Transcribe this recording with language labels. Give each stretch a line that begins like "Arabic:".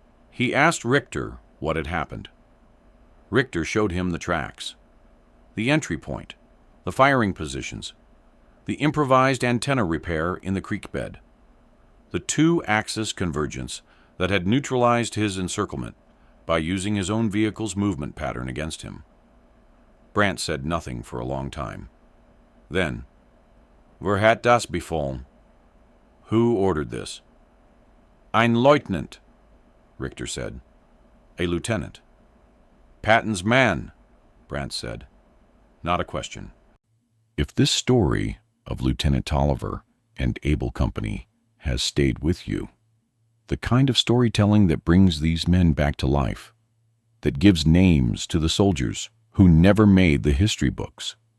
English: He asked Richter what had happened. Richter showed him the tracks, the entry point, the firing positions, the improvised antenna repair in the creek bed, the two-axis convergence that had neutralized his encirclement by using his own vehicle's movement pattern against him. Brandt said nothing for a long time.
German: Then, "Wer hat das befallen?"
English: Who ordered this?
German: "Ein Leutnant,"
English: Richter said. A lieutenant. "Patton's man," Brandt said. Not a question. If this story of Lieutenant Tolliver and Able Company has stayed with you, the kind of storytelling that brings these men back to life, that gives names to the soldiers who never made the history books.